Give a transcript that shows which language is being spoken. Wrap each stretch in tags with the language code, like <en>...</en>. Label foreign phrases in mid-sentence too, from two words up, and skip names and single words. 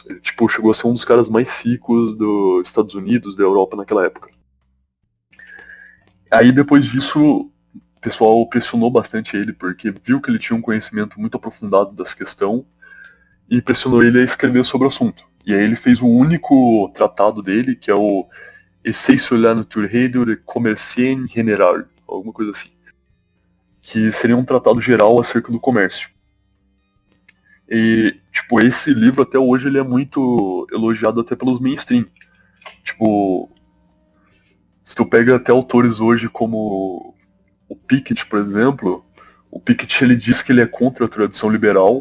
<pt>Ele chegou a ser um dos caras mais ricos dos Estados Unidos, da Europa naquela época. Aí depois disso, o pessoal pressionou bastante ele, porque viu que ele tinha um conhecimento muito aprofundado dessa questão, e pressionou ele a escrever sobre o assunto. E aí ele fez o único tratado dele, que é o Essai sur la nature de commerce en général, alguma coisa assim. Que seria um tratado geral acerca do comércio. E, esse livro até hoje ele é muito elogiado até pelos mainstream. Se tu pega até autores hoje como o Piketty, por exemplo, o Piketty ele diz que ele é contra a tradição liberal.</pt>